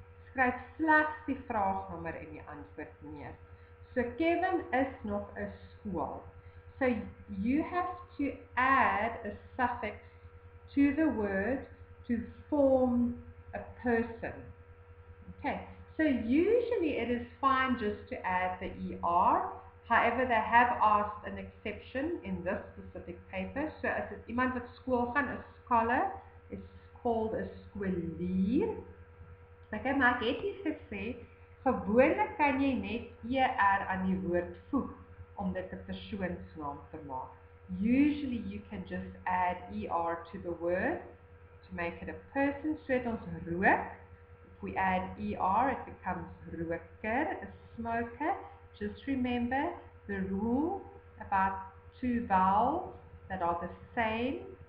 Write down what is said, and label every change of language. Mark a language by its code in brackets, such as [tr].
[af] Skryf slegs die vraagnommer en die antwoord neer. So Kevin is nog 'n skool. [en] So you have to add a suffix to the word to form a person. Okay, so usually it is fine just to add the ER. However, they have asked an exception in this specific paper. [af] So as iemand wat skool gaan, 'n [en] scholar is called a [af] scholier. Okay, maar ek het nie gesê, gewoonlik kan jy net ER aan die woord voeg om dit 'n persoonsnaam te maak. [en] Usually you can just add ER to the word to make it a person. [af] So het ons rook. [en] If we add ER, it becomes roker, a smoker. Just remember the rule about two vowels that are the same.